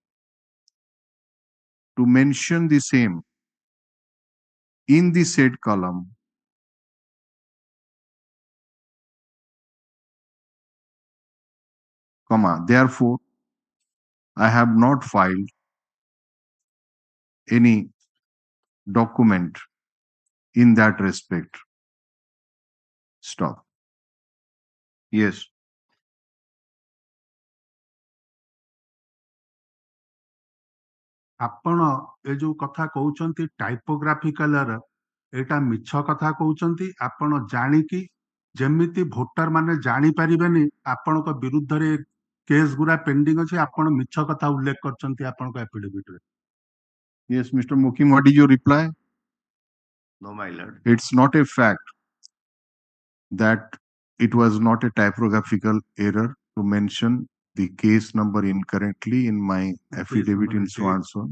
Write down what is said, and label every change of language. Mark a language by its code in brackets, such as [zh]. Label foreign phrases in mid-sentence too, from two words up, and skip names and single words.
[en] to mention the same in the said column, therefore I have not filed any document in that respect. Stop. Yes. [or] ଆପଣ ଏ ଯୋଉ କଥା କହୁଛନ୍ତି [en] typographical error [or] ଏଇଟା ମିଛ କଥା କହୁଛନ୍ତି। ଆପଣ ଜାଣିକି ଯେମିତି ଭୋଟର ମାନେ ଜାଣିପାରିବେନି ଆପଣଙ୍କ ବିରୁଦ୍ଧରେ କେସ୍ ଗୁରା ପେଣ୍ଡିଂ ଅଛି ଆପଣ ମିଛ କଥା ଉଲ୍ଲେଖ କରିଛନ୍ତି ଆପଣଙ୍କ ଆଫିଡେଭିଟ୍ ରେ। [en] Yes, Mr. Mukim, what is your reply? No, my lord. It's not a fact that it was not a typographical error to mention the case number incorrectly in my affidavit in so and so.